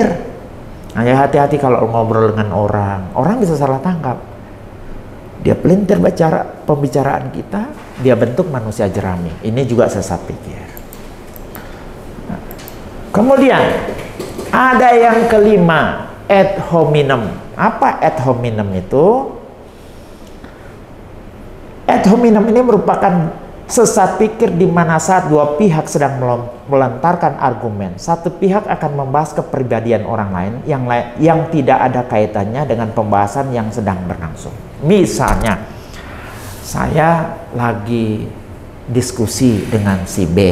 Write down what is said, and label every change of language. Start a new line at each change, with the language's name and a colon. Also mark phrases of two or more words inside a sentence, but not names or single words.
Indonesian: Nah, ya hati-hati kalau ngobrol dengan orang bisa salah tangkap. Dia pelintir pembicaraan kita, dia bentuk manusia jerami. Ini juga sesat pikir. Nah, kemudian ada yang kelima,
Latin: ad hominem.
Indonesian: Apa
Latin: ad hominem
Indonesian: itu?
Latin: Ad hominem
Indonesian: ini merupakan sesat pikir di mana saat dua pihak sedang melontarkan argumen, satu pihak akan membahas kepribadian orang lain yang tidak ada kaitannya dengan pembahasan yang sedang berlangsung. Misalnya, saya lagi diskusi dengan si B.